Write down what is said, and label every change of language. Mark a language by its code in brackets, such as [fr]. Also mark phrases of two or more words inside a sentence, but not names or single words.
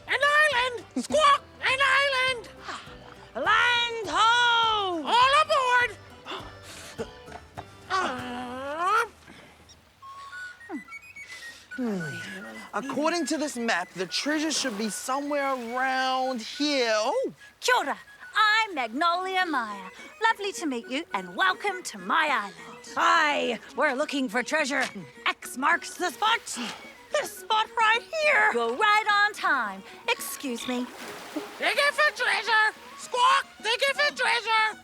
[en] An island! Squawk! An island! Land ho! All aboard! Ah. According to this map, the treasure should be somewhere around here. Oh, [mi] Kia ora. [en] I'm Magnolia Maya. Lovely to meet you and welcome to my island. Aye, we're looking for treasure. X marks the spot. This spot right here. You're right on time. Excuse me. Digging for treasure! Squawk! Digging for treasure!